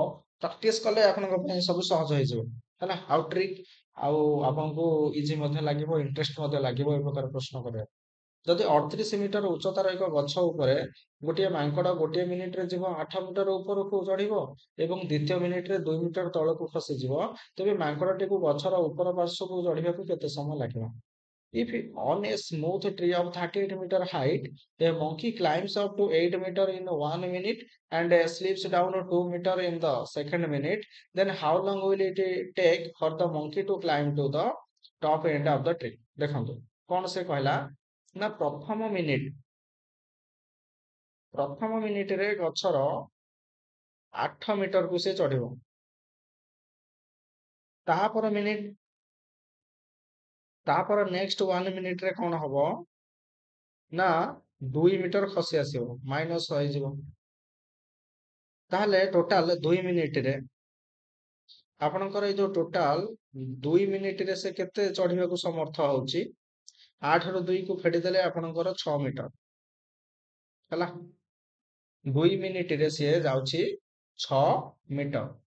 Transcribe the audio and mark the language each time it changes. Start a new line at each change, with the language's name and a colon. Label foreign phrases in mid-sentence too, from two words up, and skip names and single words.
Odia: ପ୍ରାକ୍ଟିସ କଲେ ଆପଣଙ୍କ ପାଇଁ ସବୁ ସହଜ ହେଇଯିବ ହେଲା ଆଉ ଟ୍ରିକ୍ ଆଉ ଆପଣଙ୍କୁ ଇଜି ମଧ୍ୟ ଲାଗିବ ଇଣ୍ଟରେଷ୍ଟ ମଧ୍ୟ ଲାଗିବ ଏ ପ୍ରକାର ପ୍ରଶ୍ନ କରିବା। ଯଦି 38 ମିଟର ଉଚ୍ଚତାର ଏକ ଗଛ ଉପରେ ଗୋଟିଏ ମାଙ୍କଡ ଗୋଟିଏ ମିନିଟରେ ଯିବ 8 ମିଟର ଉପରକୁ ଚଢିବ ଏବଂ ଦ୍ୱିତୀୟ ମିନିଟରେ 2 ମିଟର ତଳକୁ ଖସିଯିବ ତେବେ ମାଙ୍କଡଟିକୁ ଗଛର ଉପର ପାର୍ଶ୍ୱକୁ ଚଢିବାକୁ କେତେ ସମୟ ଲାଗିବ?
English: If on a smooth tree of 38-meter height, a monkey climbs up to 8 meter in 1 minute and slips down to 2 meter in the second minute, then how long will it take for the monkey to climb to the top end of the tree?
Odia: ଦେଖନ୍ତୁ କଣ ସେ କହିଲା ନା ପ୍ରଥମ ମିନିଟରେ ଗଛର 8 ମିଟରକୁ ସେ ଚଢିବ ତାପରେ ନେକ୍ସଟ 1 ମିନିଟରେ କଣ ହବ ନା 2 ମିଟର ଖସି ଆସିବ ମାଇନସ ହେଇଯିବ ତାହେଲେ ଟୋଟାଲ 2 ମିନିଟରେ ଆପଣଙ୍କର ଏଇ ଯୋଉ ଟୋଟାଲ 2 ମିନିଟରେ ସେ କେତେ ଚଢିବାକୁ ସମର୍ଥ ହଉଛି 8 ରୁ 2 କୁ ଫେଡିଦେଲେ ଆପଣଙ୍କର 6 ମିଟର ହେଲା 2 ମିନିଟରେ ସିଏ ଯାଉଛି 6 ମିଟର।